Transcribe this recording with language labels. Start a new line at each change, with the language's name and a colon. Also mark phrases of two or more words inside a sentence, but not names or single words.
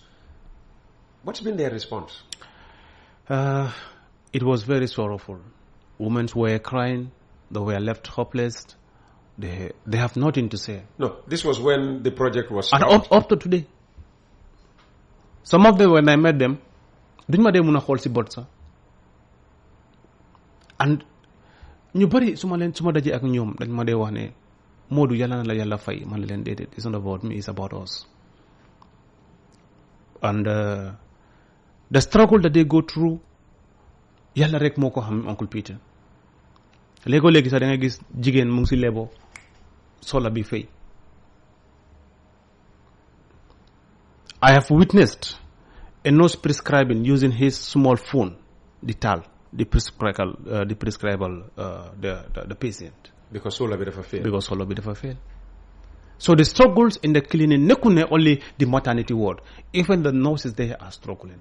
English: What's been their response? It was very sorrowful. Women were crying. They were left hopeless. They have nothing to say. No, this was when the project was and stopped. up to today. Some of them, when I met them,
Wolof: duñ ma dee mun a xool si bot sax. And ñu bari su ma dajee ak ñoom dañ ma dee wax ne Modu yàlla na la yàlla fay man leen déedéet.
English: It's not about me, it's about us. And the struggle that they go through
Wolof: yàlla rek moo ko xam
English: Uncle Peter.
Wolof: Léegi sax da nga gis jigéen mu ngi si lebo sola bi fay.
English: I have witnessed a nurse prescribing using his small phone, the patient. Because solar bit of a fail. So the struggles in the clinic, not only the maternity ward, even the nurses there are struggling.